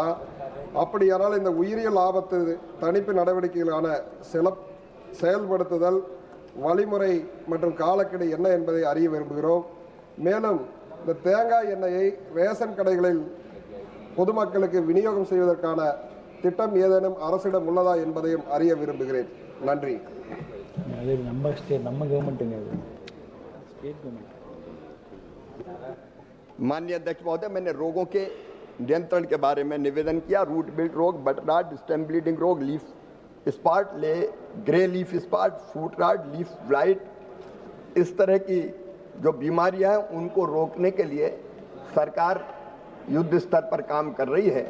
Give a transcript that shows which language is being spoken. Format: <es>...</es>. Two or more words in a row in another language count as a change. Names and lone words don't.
<ta>அப்படியானால் இந்த உயிரியல் ஆபத்து தணிப்பு நடவடிக்கைகளான செயல்படுத்துதல் வழிமுறை மற்றும் காலக்கெடு என்ன என்பதை அறிய விரும்புகிறோம். மேலும் இந்த தேங்காய் எண்ணெயை ரேஷன் கடைகளில் பொதுமக்களுக்கு விநியோகம் செய்வதற்கான திட்டம் ஏதேனும் அரசிடம் உள்ளதா என்பதையும் அறிய விரும்புகிறேன். நன்றி.</ta> <hi>माननीय अध्यक्ष महोदय, मैंने रोगों के नियंत्रण के बारे में निवेदन किया।</hi> <en>root wilt</en> <hi>रोग,</hi> <en>butternut, stem bleeding</en> <hi>रोग,</hi> <en>leaf spot, grey leaf spot, foot rot, leaf blight,</en> <hi>इस तरह की जो बीमारियां हैं उनको रोकने के लिए सरकार युद्ध स्तर पर काम कर रही है।</hi>